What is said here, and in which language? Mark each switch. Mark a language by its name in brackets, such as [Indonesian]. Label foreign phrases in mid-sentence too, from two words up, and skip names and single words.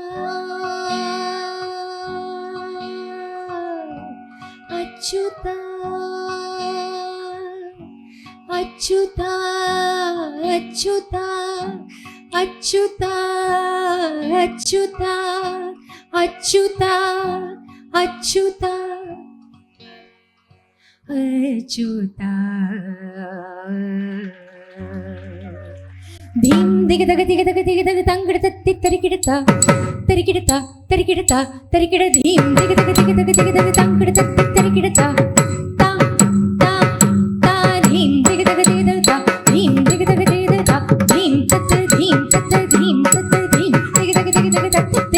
[Hindi] अच्युत अच्युत अच्युत अच्युत अच्युत अच्युत अच्युत अच्युत धीं दिग दग दिग दग दिग दग तंगड़ तत्ति तरिकिड़ता तरिकिड़ता तरिकिड़ता तरिकिड़ धीं दिग दग दिग दग दिग दग तंगड़ तत्ति तरिकिड़ता ता ता ता धीं दिग दग दिग दग ता धीं दिग दग दिग दग ता धीं तत् धीं तत् धीं तत् धीं दिग दग दिग दग तत्